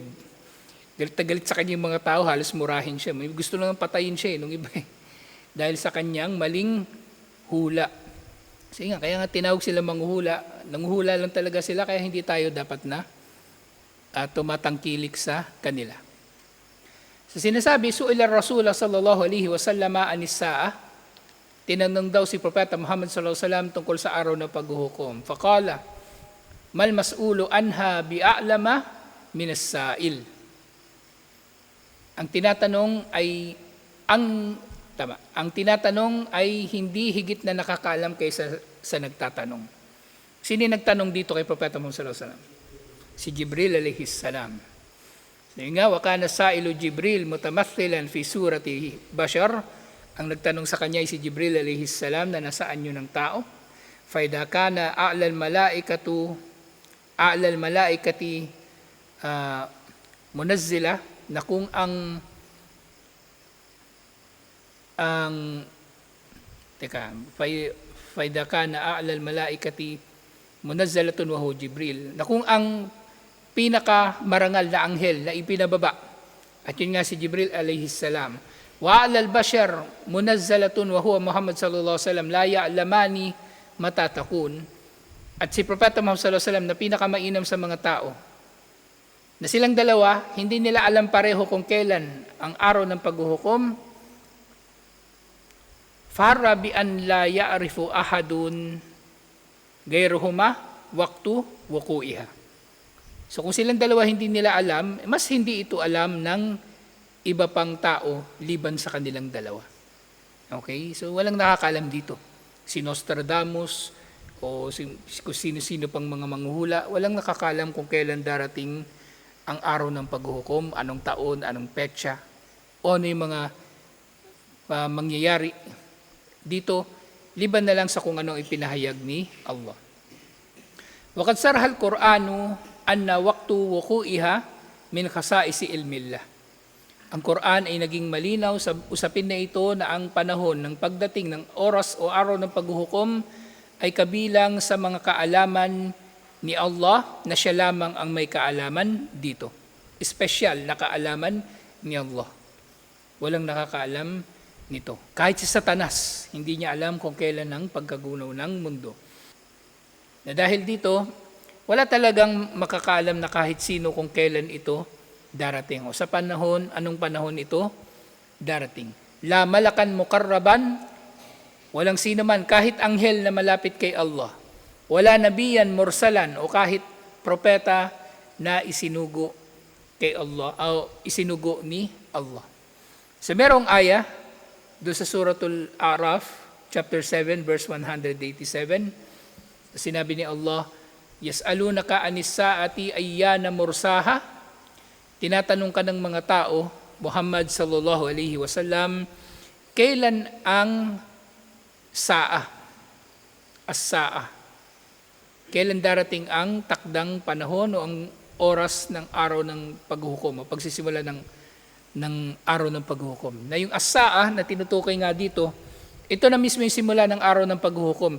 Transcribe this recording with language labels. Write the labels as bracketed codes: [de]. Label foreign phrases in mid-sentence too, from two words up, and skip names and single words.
[tl] Galit na galit sa kanya yung mga tao, halos murahin siya. May gusto lang patayin siya nung iba dahil sa kanyang maling hula. Kasi nga, kaya nga tinawag sila manghuhula. Nanguhula lang talaga sila, kaya hindi tayo dapat na tumatangkilik sa kanila. So sinasabi, [ar] سئل رسول الله صلى الله عليه وسلم عن الساعة, [tl] tinanong daw si Propeta Muhammad [ar] صلى الله عليه وسلم [tl] tungkol sa araw ng paghuhukom. [ar] فقال، ما المسؤول عنها بأعلم من السائل. [tl] Ang tinatanong ay hindi higit na nakakaalam kaysa sa nagtatanong. Sino nagtanong dito kay Propeta Muhammad [ar] صلى الله عليه وسلم? [tl] Si Jibril [ar] عليه السلام. [tl] Sabi nga, [ar] وكان السائل جبريل متمثلا في صورة بشر. [tl] Ang nagtanong sa kanya ay si Jibril [ar] عليه السلام [tl] na nasaan yun ng tao. [ar] فإذا كان أعلى الملائكة منزلة, [tl] na kung ang [ar] فإذا كان أعلى الملائكة منزلة وهو جبريل, [tl] na kung ang pinakamarangal na anghel na ipinababa, at yun nga si Jibril [ar] عليه السلام, وعلى بشر منزلة وهو محمد صلى الله عليه وسلم لا يعلمان متى تكون, [tl] at si Propeta Muhammad [ar] صلى الله عليه وسلم [tl] na pinakamainam sa mga tao, na silang dalawa hindi nila alam pareho kung kailan ang araw ng paghuhukom, [ar] فر بأن لا يعرف أحد غيرهما وقت وقوعها. [tl] So kung silang dalawa hindi nila alam, mas hindi ito alam ng iba pang tao liban sa kanilang dalawa. Okay? So walang nakakaalam dito. Si Nostradamus o kung sino-sino pang mga manghuhula, walang nakakaalam kung kailan darating ang araw ng paghuhukom, anong taon, anong petsa, o ano yung mga mangyayari dito, liban na lang sa kung anong ipinahayag ni Allah. [ar] وقد صرح القرآن أن وقت وقوعها من خصائص علم الله. [tl] Ang Quran ay naging malinaw sa usapin na ito na ang panahon ng pagdating ng oras o araw ng paghuhukom ay kabilang sa mga kaalaman ni Allah na siya lamang ang may kaalaman dito. Espesyal na kaalaman ni Allah. Walang nakakaalam nito. Kahit si Satanas, hindi niya alam kung kailan ang pagkagunaw ng mundo. Na dahil dito, wala talagang makakaalam na kahit sino kung kailan ito darating. O sa panahon, anong panahon ito darating. [ar] لا ملكا مقربا, [tl] walang sino man, kahit anghel na malapit kay Allah. [ar] ولا نبيا مرسلا [tl] o kahit propeta na isinugo kay Allah o isinugo ni Allah. So merong aya doon sa Suratul A'raf, chapter 7, verse 187, sinabi ni Allah, [ar] يسألونك عن الساعة أيان مرساها. [tl] Tinatanong ka ng mga tao, [ar] محمد صلى الله عليه وسلم, [tl] kailan ang saa? As-saa. Kailan darating ang takdang panahon o ang oras ng araw ng paghuhukom o pagsisimula ng araw ng paghuhukom. Na yung as-saa na tinutukoy nga dito, ito na mismo yung simula ng araw ng paghuhukom.